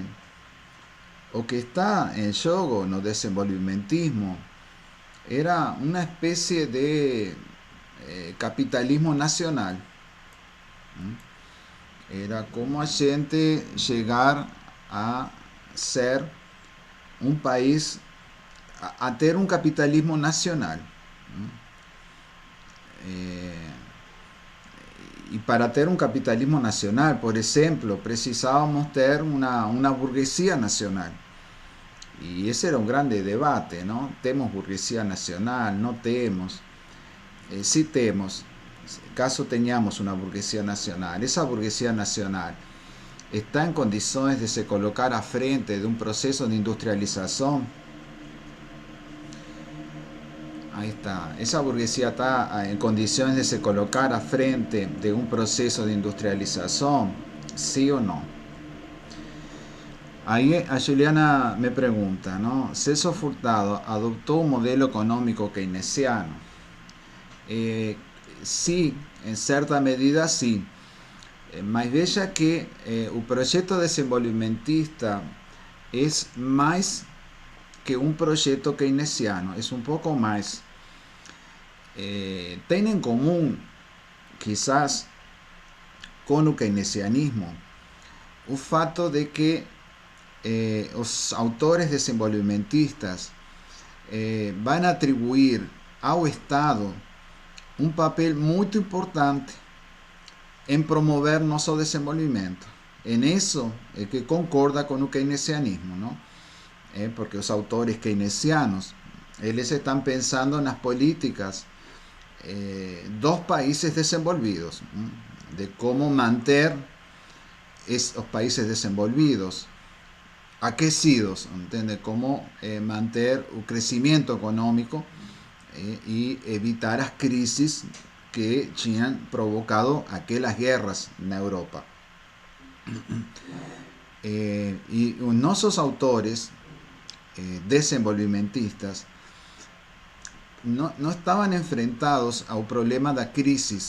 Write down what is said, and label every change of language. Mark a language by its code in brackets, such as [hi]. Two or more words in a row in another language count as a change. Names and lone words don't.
[pt] O que está [es] en juego [pt] no desenvolvimentismo [es] era una especie de capitalismo nacional. Era como [pt] a gente [es] llegar a ser un país, a tener un capitalismo nacional. [pt] Eh, e para ter um capitalismo nacional, por exemplo, precisávamos ter uma burguesia nacional. E esse era um grande debate, não? Temos burguesia nacional, não temos. Sí temos, caso tenhamos uma burguesia nacional, essa burguesia nacional está em condições de se colocar à frente de um processo de industrialização. [es] Ahí está. Esa burguesía está en condiciones [pt] de se colocar a frente [es] de un proceso de industrialización, sí o no. Ahí a Juliana me pregunta, ¿no? Celso Furtado adoptó un modelo económico keynesiano. Sí, en cierta medida sí. [pt] Mas veja que o projeto desenvolvimentista [es] es más que un proyecto keynesiano, es un poco más. Tiene en común, quizás, con [pt] o keynesianismo, o fato de que os autores desenvolvimentistas [es] van a [pt] atribuir ao Estado um papel muito importante em promover nosso desenvolvimento. [es] En eso [pt] é que concorda com o keynesianismo, não? Porque os autores keynesianos, eles estão pensando nas políticas dos países desenvolvidos, de cómo manter esos países desenvolvidos aquecidos, [es] ¿entiende? Cómo manter el crecimiento económico y evitar las crisis que habían provocado aquellas guerras en Europa. Y nuestros autores desenvolvimentistas no estaban enfrentados al problema de la crisis,